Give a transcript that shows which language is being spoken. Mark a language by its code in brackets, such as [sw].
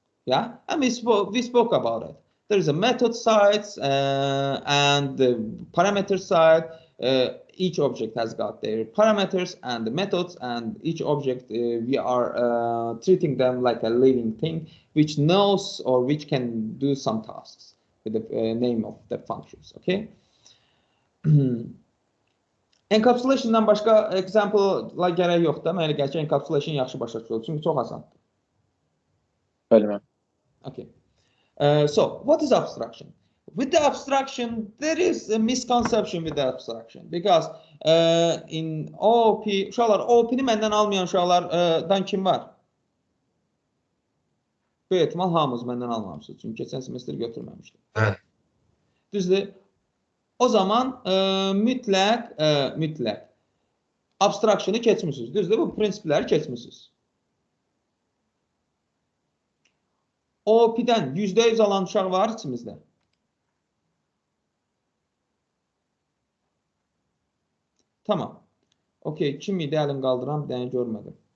[en] Yeah, and we spoke about it. There is a method side and the parameter side. Each object has got their parameters and the methods, and each object we are treating them like a living thing which knows or which can do some tasks with the name of the functions. Okay. [az] Encapsulation'dan başqa example-la gərək yoxdur. Mənə elə gəlir ki, encapsulation yaxşı başa düşülür, çünki çox asandır. Bəli. [en] Okay. So what is abstraction? With the abstraction, there is a misconception with the abstraction, because in OOP, [az] uşaqlar, OOP-ni məndən almayan uşaqlardan kim var? Böyük ehtimal hamınız məndən almamışsınız, çünki keçən semestr götürməmişdim. Hə. Düzdür. O zaman mütləq abstraction'ı keçmişsiniz. Düzdür, bu prinsipləri keçmişsiniz. OOP-dən %100 alan uşaq var içimizdə. Tamam. Okey, kim idi əlin qaldıran, bir dənə görmədim.